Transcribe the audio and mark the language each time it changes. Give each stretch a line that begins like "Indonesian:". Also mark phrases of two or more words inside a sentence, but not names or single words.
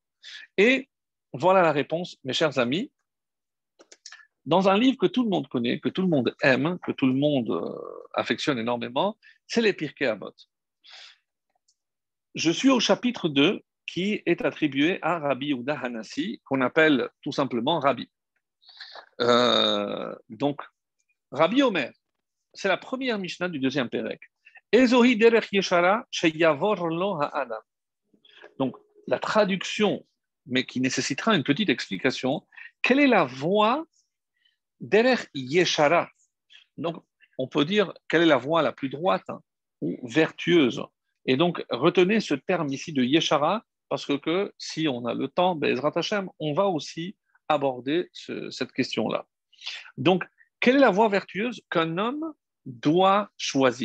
French: Et voilà la réponse, mes chers amis. Dans un livre que tout le monde connaît, que tout le monde aime, que tout le monde affectionne énormément, c'est les Pirkei Avot. Je suis au chapitre 2 qui est attribué à Rabbi Yehuda Hanassi, qu'on appelle tout simplement Rabbi. Donc,
Hebrew: רבי אומר,
French: c'est la première Mishnah du deuxième Pérec.
Hebrew: איזוהי דרך ישרה שיבור לו האדם.
French: Donc, la traduction, mais qui nécessitera une petite explication, quelle est la voie
Hebrew: דרך ישרה?
French: Donc, on peut dire quelle est la voie la plus droite, hein, ou vertueuse. Et donc, retenez ce terme ici de yeshara, parce que si on a le temps,
Hebrew: בעזרת השם,
French: on va aussi aborder cette question-là. Donc, quelle est la voie vertueuse qu'un homme doit choisir?